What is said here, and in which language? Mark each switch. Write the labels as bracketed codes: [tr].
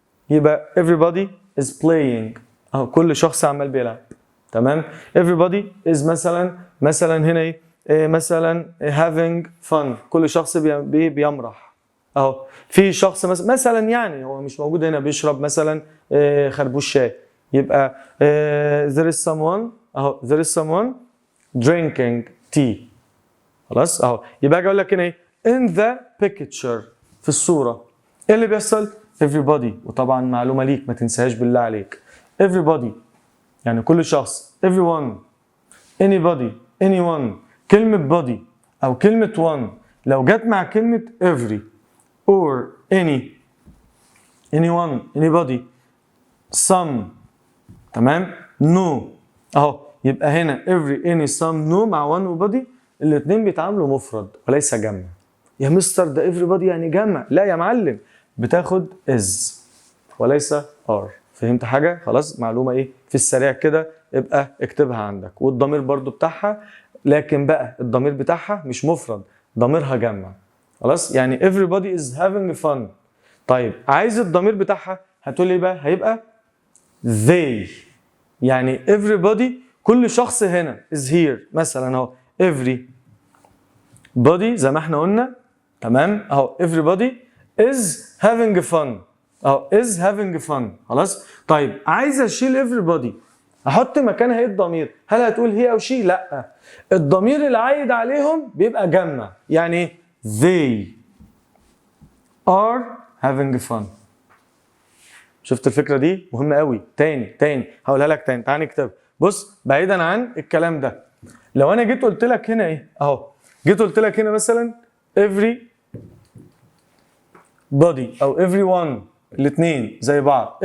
[ar] يبقى [en] everybody is playing، [ar] اهو كل شخص عمال بيلعب. تمام؟ everybody is مثلا هنا ايه؟ مثلا [en] having fun، [ar] كل شخص بيمرح. اهو في شخص مثلا يعني هو مش موجود هنا بيشرب مثلا خربوش شاي. [en] يبقى there is someone، اهو there is someone drinking tea. [ar] خلاص اهو. يبقى اجي اقول لك هنا ايه؟ in the picture، في الصوره. ايه اللي بيحصل؟ everybody، وطبعا معلومه ليك ما تنساهاش بالله عليك. [en] everybody [ar] يعني كل شخص. [en] everyone، anybody، anyone. [ar] كلمه body او كلمه one لو جت مع كلمه every or anyone، anybody، some، تمام؟ no اهو. يبقى هنا every any some no مع one وبادي الاثنين بيتعاملوا مفرد وليس جمع. يا مستر ده everybody يعني جمع. لا يا معلم، بتاخد is وليس are. فهمت حاجه؟ خلاص معلومه ايه في السريع كده، ابقى اكتبها عندك. والضمير برضو بتاعها، لكن بقى الضمير بتاعها مش مفرد، ضميرها جمع. خلاص يعني [en] everybody is having fun. [ar] طيب عايز الضمير بتاعها، هتقول لي بقى هيبقى they، يعني everybody كل شخص هنا [en] is here [ar] مثلا اهو every body زي ما احنا قلنا. [en] تمام اهو everybody is having fun، اهو is having fun. [ar] خلاص طيب عايز اشيل everybody، احط مكانها ايه الضمير؟ هل هتقول هي او شي؟ لا، الضمير اللي عايد عليهم بيبقى جمع. يعني ايه؟ [en] they are having fun. [ar] شفت الفكره دي مهمه قوي. تاني هقولها لك تاني، تعال نكتب. بص بعيدا عن الكلام ده، لو انا جيت قلت لك هنا ايه اهو، جيت قلت لك هنا مثلا every body او everyone، الاثنين زي بعض.